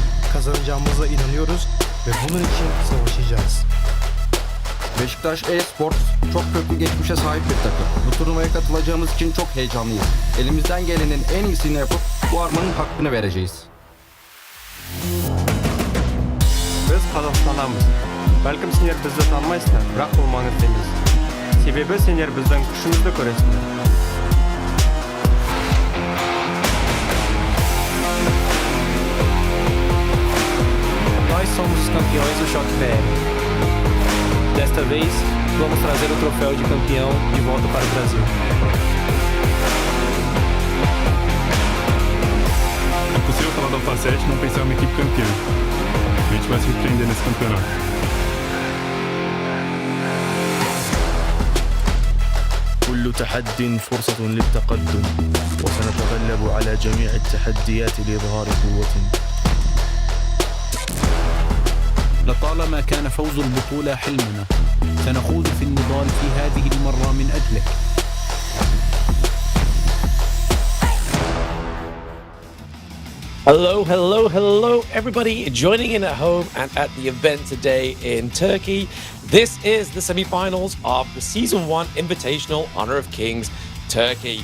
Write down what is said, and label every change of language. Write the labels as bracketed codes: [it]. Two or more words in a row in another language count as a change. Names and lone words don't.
[tr] Kazanacağımıza inanıyoruz ve bunun için savaşacağız. Beşiktaş Esports çok köklü geçmişe sahip bir takım. Bu turnuvaya katılacağımız için çok heyecanlıyız. Elimizden gelenin en iyisini yapıp bu armanın hakkını vereceğiz. [kk] Biz Қазақстанамыз. Бәлкім сендер бізді танымайсыңдар, бірақ бұл маңызды емес. Себебі сендер біздің күшімізді көресіңдер. [pt] Nós somos os campeões do Choque BR. Desta vez, vamos trazer o troféu de campeão de volta para o Brasil. É possível falar da Alpha 7 e não pensar em uma equipe campeã. A gente vai surpreender nesse campeonato. [ar] كل تحد فرصة للتقدم وسنتغلب على جميع التحديات لإظهار قوتنا. لطالما كان فوز البطولة حلمنا، سنخوض في النضال في هذه المرة من أجله. [en] Hello, everybody joining in at home and at the event today in Turkey. This is the semi-finals of the Season 1 Invitational Honor of Kings Turkey.